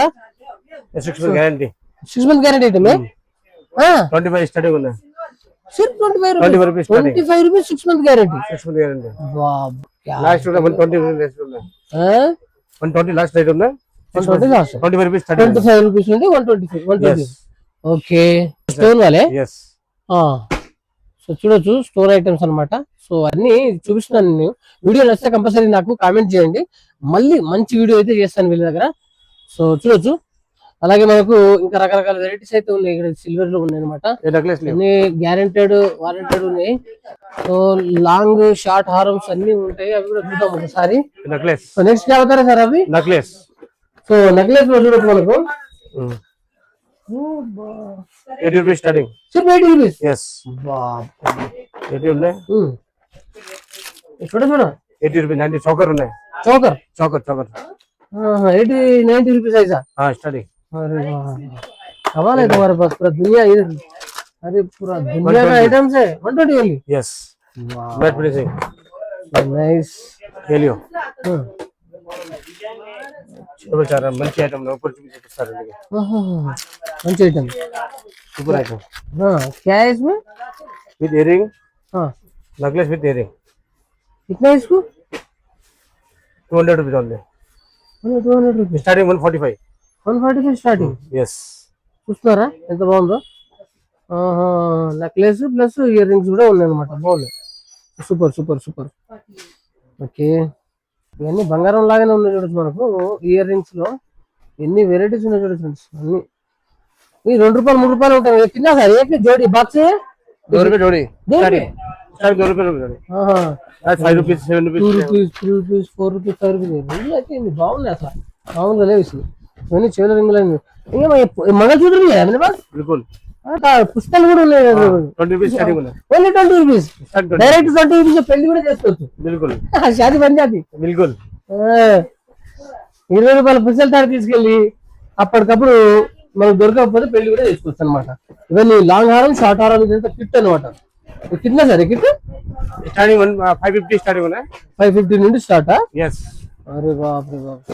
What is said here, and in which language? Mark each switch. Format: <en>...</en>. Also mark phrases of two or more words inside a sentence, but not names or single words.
<en>6 month guarantee 6 month guarantee అయితే</en> <te>25 स्टार्टिंग ఉన్నాయి</te> <hi>सिर्फ 25 रुपीस</hi> <en>25 rupees 6 month guarantee 6 month guarantee</en> <hi>वाह क्या</hi> <en>last 120 last ఉన్నాయి 120 last rate ఉన్నాయి 120 లాస్ట్ 25 రూపీస్ 25 రూపీస్ నుండి 120 okay stone వాలే yes</en> <te>సో చూడొచ్చు స్టోర్ ఐటమ్స్ అన్నమాట సో అన్ని చూపిస్తున్నాను నేను వీడియో నచ్చితే కంపల్సరీ నాకు కామెంట్ చేయండి మళ్ళీ మంచి వీడియో అయితే చేస్తాను వీళ్ళ దగ్గర సో చూడొచ్చు అలాగే మనకు ఇంకా రకరకాల వెరైటీస్ అయితే ఉన్నాయి ఇక్కడ సిల్వర్ లో ఉన్నాయి అనమాట అన్ని గ్యారెంటెడ్ వారంటెడ్ ఉన్నాయి సో లాంగ్ షార్ట్ హారమ్స్ అన్ని ఉంటాయి అవి కూడా చూద్దాం ఒకసారి నెక్లెస్</te> <en>so next</en> <hi>क्या बता रहे सर अभी</hi> <te>నెక్లెస్ సో నెక్లెస్ లో చూడొచ్చు మనకు</te> <en>80 rupees starting</en> <hi>सिर्फ 80 रुपीस</hi> <en>yes</en> <hi>बाप</hi> <te>80 ఉన్నాయి</te> <hi>छोटा छोटा</hi> <te>80 రూపీస్ 90 చోకర్ ఉన్నాయి</te> <hi>चौकर</hi> <te>చోకర్</te> <hi>80 90 रुपीस ऐसा हां स्टार्टिंग अरे वाह कमाल है तुम्हारे पास पूरा दुनिया इधर अरे पूरा दुनिया का आइटम्स है 120 ओनली</hi> <en>yes matte finishing</en> <te>నైస్. హెలియో చాలా మంచి ఐటమ్ లోపల చూపిస్తారు. మంచి ఐటమ్. సూపర్ ఐటమ్.</te> <hi>क्या है इसमें?</hi> <en>with earring,</en> <hi>हाँ</hi> <en>necklace with earring.</en> <hi>कितना है इसको?</hi> <en>200 rupees only. 200 రూపీస్. Starting 145. 145 స్టార్టింగ్. Yes.</en> <te>చూస్తున్నారా ఎంత బాగుందో.</te> <en>necklace plus ear rings</en> <te>కూడా ఉన్నాయి అనమాట. బాగున్నాయి. సూపర్ సూపర్ సూపర్. ఓకే, ఇవన్నీ బంగారం లాగానే ఉన్నాయి చూడొచ్చు మనకు. ఇయర్ రింగ్స్ లో ఎన్ని వెరైటీస్ ఉన్నాయి చూడొచ్చు ఫ్రెండ్స్. అన్ని ఈ ₹2 ₹3 ఉంటాయి.</te> <hi>कितना సార్ एक जोड़ी बॉक्स है? 2 रुपए जोड़ी. दो</hi> <en>Starting 2</en> <hi>रुपए जोड़ी.</hi> <en>5 rupees, 7 rupees.</en> <te>₹2, ₹3, ₹4, ₹5 అయితే ఇన్ని బాగున్నాయి అసలు. మామూలుగా లేవు ఇవి. ఇవన్నీ చెవుల రింగులు ఇంకా మంగళసూత్రం</te> <hi>बिल्कुल.</hi> <te>పుస్తకాలు కూడా ఉన్నాయి.</te> <en>20 rupees starting ఉన్నాయి.</en> <te>ఓన్లీ ₹20. డైరెక్ట్ ₹20 పెళ్లి కూడా చేసుకోవచ్చు.</te> <hi>बिल्कुल. शादी पंजाबी. बिल्कुल.</hi> <te>₹20 పుస్తకాలు తాడు తీసుకెళ్ళి అప్పటికప్పుడు మనకు దొరకకపోతే పెళ్లి కూడా చేసుకోవచ్చు అనమాట. ఇవన్నీ లాంగ్ హారం, షార్ట్ హారం, ఇదంతా కిట్ అనమాట.</te> <hi>कितना सर किट?</hi> <en>Starting 550 starting ఉన్నాయి.</en> <te>550 నుండి స్టార్ట్.</te> <en>Yes.</en> <hi>अरे बाप रे बाप.</hi>